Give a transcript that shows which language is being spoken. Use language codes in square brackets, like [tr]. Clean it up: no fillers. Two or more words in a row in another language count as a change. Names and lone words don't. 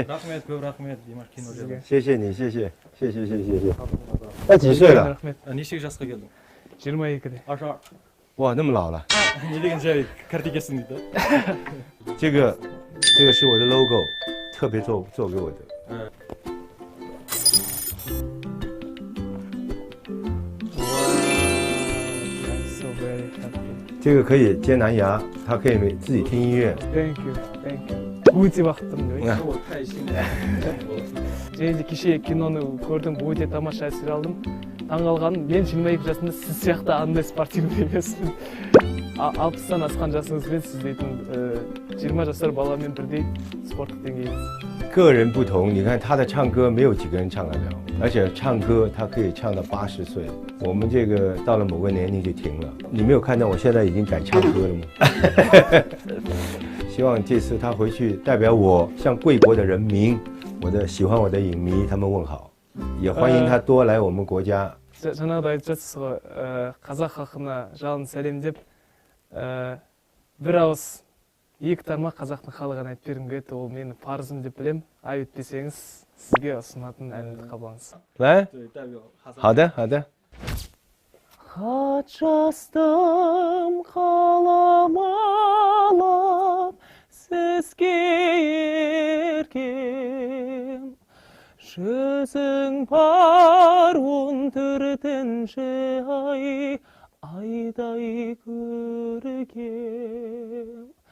[kk] рахмет, көп рахмет, Димаш кино. [zh] 谢谢你，谢谢谢谢谢谢谢谢。那几岁了？ [kk] Нешеге жасқа келдің? 22-де. 22. [zh] 哇，那么老了。 [kk] Не деген жай картекесің дейді. [zh] 这个是我的 logo， 特别做给我的。 [en] So very happy. [zh] 这个可以接蓝牙，它可以自己听音乐。 [en] Thank you, thank you. [kk] өте бақыттымын деп. [zh] 我太幸福了。 [kk] және де кеше киноны көрдім, өте тамаша әсер алдым. Таңғалғаным, мен 22 жасымда сіз сияқты андай спортивный емеспін. 60-тан асқан жасыңызбен сіз дейтін 20 жасар баламен бірдей спорттық деңгейіңіз. [zh] 个人不同，你看他的唱歌没有几个人唱得了，而且唱歌他可以唱到80岁。我们这个到了某个年龄就停了。你没有看到我现在已经改唱歌了吗？希望这次他回去代表我向贵国的人民，我的喜欢我的影迷他们问好，也欢迎他多来我们国家。 [kk] жаңағыдай айтып жатсыз ғой, қазақ халқына жалын сәлем деп, бір ауыз екі тармақ қазақтың халық әнін айтып бергім келеді, ол менің парызым деп білем. Ай өтпесеңіз, сізге ұсынатын әнді қабылдаңыз. [zh] 来， 好的，好的。 [kk] Хат жаздым қаламалап сізге еркем, жүзің бар өндірдінші айдай көркем.